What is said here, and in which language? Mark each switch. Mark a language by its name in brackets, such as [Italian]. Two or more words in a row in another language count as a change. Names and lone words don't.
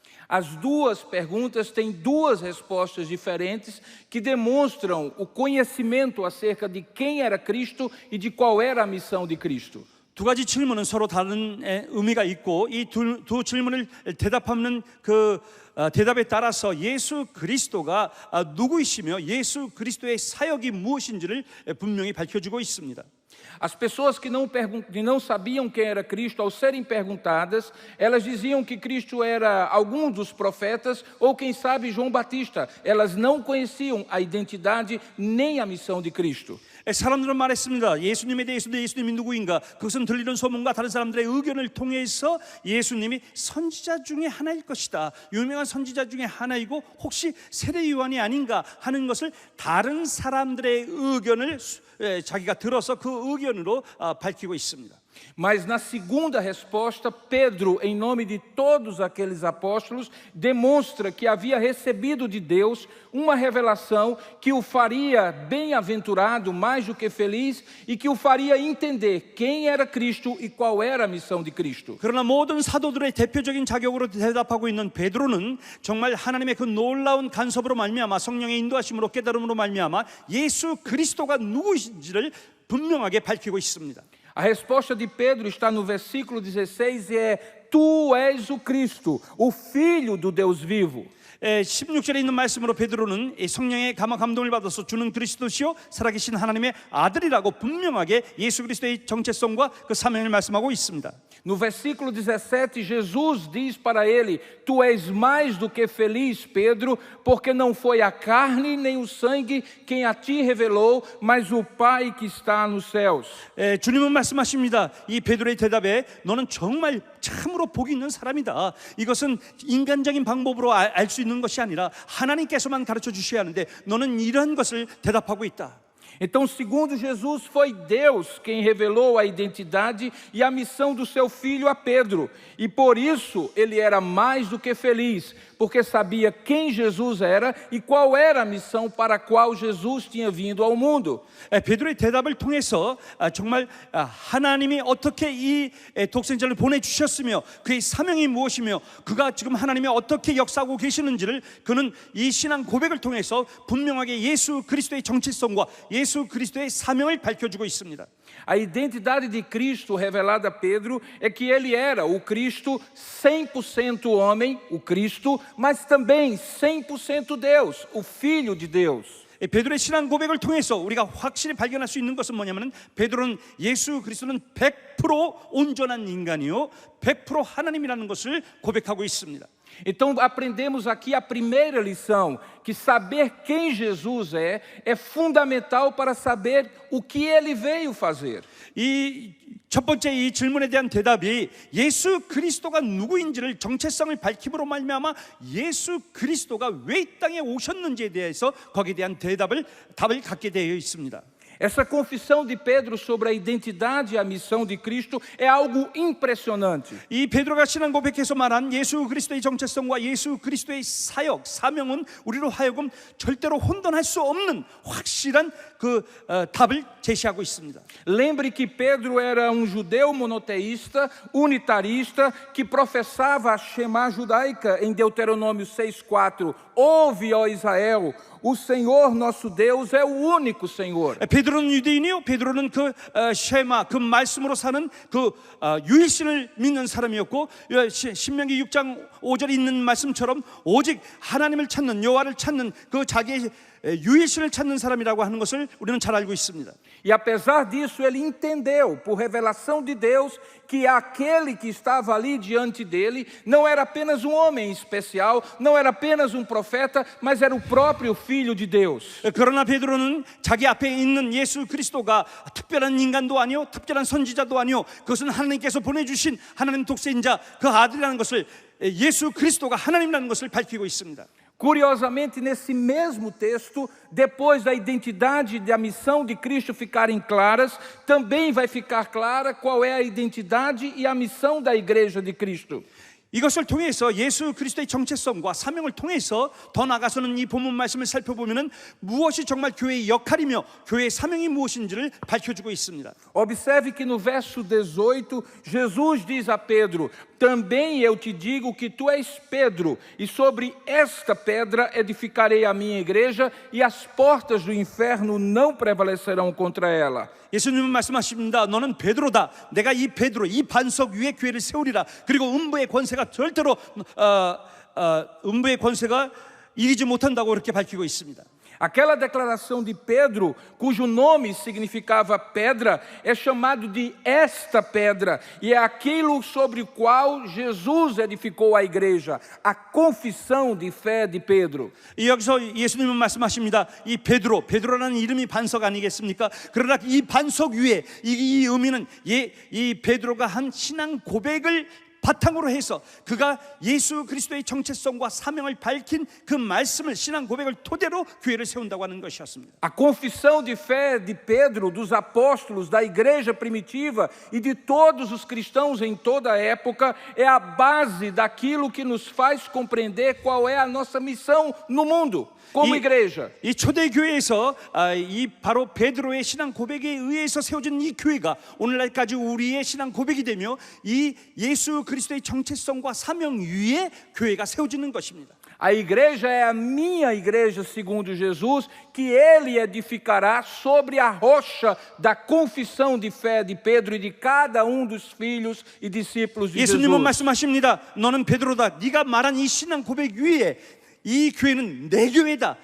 [Portuguese] As duas perguntas têm duas respostas diferentes que demonstram o conhecimento acerca de quem era Cristo e de qual era a missão de Cristo. [Korean] 두 가지 질문은 서로 다른 의미가 있고 이 두 질문을 대답하는 그 대답에 따라서 예수 그리스도가 누구이시며 예수 그리스도의 사역이 무엇인지를 분명히 밝혀주고 있습니다. [Portuguese] As pessoas que não sabiam quem era Cristo, ao serem perguntadas, elas diziam que Cristo era algum dos profetas ou, quem sabe, João Batista. Elas não conheciam a identidade nem a missão de Cristo. [Korean] 사람들은 말했습니다. 예수님에 대해서 예수님이 누구인가? 그것은 들리는 소문과 다른 사람들의 의견을 통해서 예수님이 선지자 중에 하나일 것이다. 유명한 선지자 중에 하나이고 혹시 세례 요한이 아닌가 하는 것을 다른 사람들의 의견을 자기가 들어서 그 의견으로 밝히고 있습니다. [Portuguese] Mas na segunda resposta, Pedro, em nome de todos aqueles apóstolos, demonstra que havia recebido de Deus uma revelação que o faria bem-aventurado, mais do que feliz, e que o faria entender quem era Cristo e qual era a missão de Cristo. [Korean] 그러나 모든 사도들의 대표적인 자격으로 대답하고 있는 베드로는 정말 하나님의 그 놀라운 간섭으로 말미암아 성령의 인도하심으로 깨달음으로 말미암아 예수 그리스도가 누구인지를 분명하게 밝히고 있습니다. [Portuguese] A resposta de Pedro está no versículo 16 e é: Tu és o Cristo, o Filho do Deus vivo. [Korean] 16절에 있는 말씀으로 베드로는 성령의 감동을 받아서 주는 그리스도시요 살아계신 하나님의 아들이라고 분명하게 예수 그리스도의 정체성과 그 사명을 말씀하고 있습니다. [Portuguese] No versículo 17, Jesus diz para ele: Tu és mais do que feliz, Pedro, porque não foi a carne nem o sangue quem a ti revelou, mas o Pai que está nos céus. [Korean] 주님은 말씀하십니다. 이 베드로의 대답에 너는 정말 참으로 복이 있는 사람이다. 이것은 인간적인 방법으로 알 수 있는 것이 a니라 하나님께서만 가르쳐 주셔야 하는데 너는 이런 것을 대답하고 있다. [Portuguese] Então, segundo Jesus, foi Deus quem revelou a identidade e a missão do seu filho a Pedro. E por isso ele era mais do que feliz, porque sabia quem Jesus era e qual era a missão para a qual Jesus tinha vindo ao mundo. [Korean] 베드로의 대답을 통해서 정말 하나님이 어떻게 이 독생자를 보내주셨으며 그의 사명이 무엇이며 그가 지금 하나님이 어떻게 역사하고 계시는지를 그는 이 신앙 고백을 통해서 분명하게 예수 그리스도의 정체성과 예수 그리스도의 사명을 밝혀주고 있습니다. [Portuguese] A identidade de Cristo revelada a Pedro é que ele era o Cristo 100% homem, o Cristo, mas também 100% Deus, o Filho de Deus. [Korean] 베드로의 신앙 고백을 통해서 우리가 확실히 발견할 수 있는 것은 뭐냐면 베드로는 예수 그리스도는 100% 온전한 인간이요 100% 하나님이라는 것을 고백하고 있습니다. [Portuguese] Então aprendemos aqui a primeira lição, que saber quem Jesus é fundamental para saber o que ele veio fazer. [Korean] 이 첫 번째 이 질문에 대한 대답이 예수 그리스도가 누구인지를 정체성을 밝힘으로 말미암아 예수 그리스도가 왜 이 땅에 오셨는지에 대해서 거기에 대한 답을 갖게 되어 있습니다. [Portuguese] Essa confissão de Pedro sobre a identidade e a missão de Cristo é algo impressionante. [Korean] 이 베드로가 신앙 고백해서 말한 예수 그리스도의 정체성과 예수 그리스도의 사역, 사명은 우리로 하여금 절대로 혼돈할 수 없는 확실한 그 답을 제시하고 있습니다. [Portuguese] Lembre que Pedro era um judeu monoteísta, unitarista, que professava a Shema judaica em Deuteronômio 6:4. Ouve, ó Israel, o Senhor nosso Deus é o único Senhor. [Korean] 베드로는 유대인이요. 베드로는 그 쉐마 그 말씀으로 사는 그 유일신을 믿는 사람이었고 신명기 6장 5절에 있는 말씀처럼 오직 하나님을 찾는 여호와를 찾는 그 자기의 유일신을 찾는 사람이라고 하는 것을 우리는 잘 알고 있습니다. [Portuguese] E apesar disso, ele entendeu, por revelação de Deus, que aquele que estava ali diante dele não era apenas um homem especial, não era apenas um profeta, mas era o próprio Filho de Deus. [Korean] 그러나 베드로는 자기 앞에 있는 예수 그리스도가 특별한 인간도 아니요, 특별한 선지자도 아니요, 그것은 하나님께서 보내주신 하나님 독생자 그 아들이라는 것을 예수 그리스도가 하나님이라는 것을 밝히고 있습니다. [Portuguese] Curiosamente, nesse mesmo texto, depois da identidade e da missão de Cristo ficarem claras, também vai ficar clara qual é a identidade e a missão da igreja de Cristo. [Korean] 이것을 통해서 예수 그리스도의 정체성과 사명을 통해서 더 나아가서는 이 본문 말씀을 살펴보면은 무엇이 정말 교회의 역할이며 교회의 사명이 무엇인지를 밝혀주고 있습니다. [Portuguese] Observe que no verso 18, Jesus diz a Pedro: também eu te digo que tu és Pedro, e sobre esta pedra edificarei a minha igreja, e as portas do inferno não prevalecerão contra ela. [Korean] 예수님은 말씀하십니다. 너는 베드로다. 내가 이 베드로, 이 반석 위에 교회를 세우리라. 그리고 음부의 권세가 절대로 음부의 권세가 이기지 못한다고 그렇게 밝히고 있습니다. [Portuguese] Aquela declaração de Pedro, cujo nome significava pedra, é chamado de esta pedra, e é aquilo sobre o qual Jesus edificou a igreja, a confissão de fé de Pedro. [Korean] 여기서 예수님은 말씀하십니다. 이 베드로라는 이름이 반석 아니겠습니까? 그러나 이 반석 위에 이 의미는 이 베드로가 한 신앙 고백을 바탕으로 해서 그가 예수 그리스도의 정체성과 사명을 밝힌 그 말씀을 신앙 고백을 토대로 교회를 세운다고 하는 것이었습니다. [Portuguese] A confissão de fé de Pedro, dos apóstolos, da igreja primitiva e de todos os cristãos em toda a época é a base daquilo que nos faz compreender qual é a nossa missão no mundo. como igreja. [Korean] 이 초대 교회에서 이 바로 베드로의 신앙 고백에 의해서 세워진 이 교회가 오늘날까지 우리의 신앙 고백이 되며 이 예수 그리스도의 정체성과 사명 위에 교회가 세워지는 것입니다. [Portuguese] A igreja é a minha igreja, segundo Jesus, que ele edificará sobre a rocha da confissão de fé de Pedro e de cada dos filhos e discípulos de Jesus. [Korean] 예수님은 말씀하십니다. 너는 베드로다. 네가 말한 이 신앙 고백 위에 이 교회는 내 교회다.